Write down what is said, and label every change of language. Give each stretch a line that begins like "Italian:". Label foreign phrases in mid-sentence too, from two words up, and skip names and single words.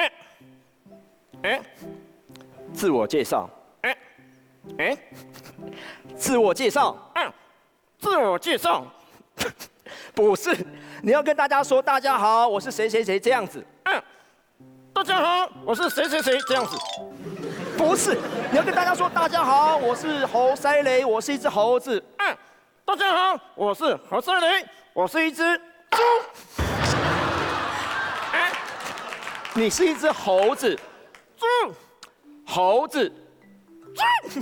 Chinese: 自我介紹。自我介紹。自我介紹。不是，你要跟大家說大家好，我是誰誰誰這樣子。大家好，我是誰誰誰這樣子。不是，你要跟大家說大家好，我是猴塞雷，我是一隻猴子。大家好，我是猴塞雷，我是一隻豬。你是一隻猴子，豬，猴子，豬。